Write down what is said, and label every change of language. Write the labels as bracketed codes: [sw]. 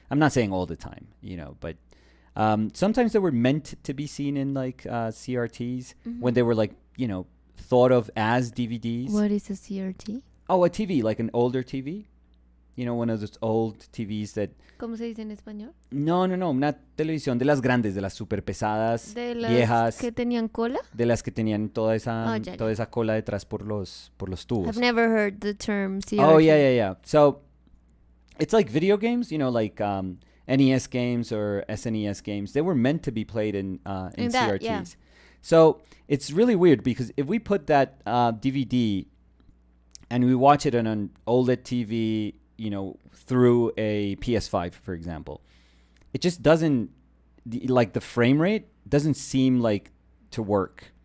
[en] I'm not saying all the time, but sometimes they were meant to be seen in like CRTs when they were like thought of as DVDs. What is a CRT? Oh, a TV, like an older TV. One of those old TVs that [es] ¿Cómo se dice en español? no, una televisión de las grandes, de las super pesadas, De las viejas, que tenían cola? de las que tenían toda esa Oh, ya, toda ya. esa cola detrás por los tubos. [en] I've never heard the term CRT. Oh yeah. So it's like video games, like NES games or SNES games. They were meant to be played in In CRTs. that, yeah. So it's really weird because if we put that DVD and we watch it on an OLED TV, through a PS5, for example, it just doesn't like the frame rate doesn't seem like to work.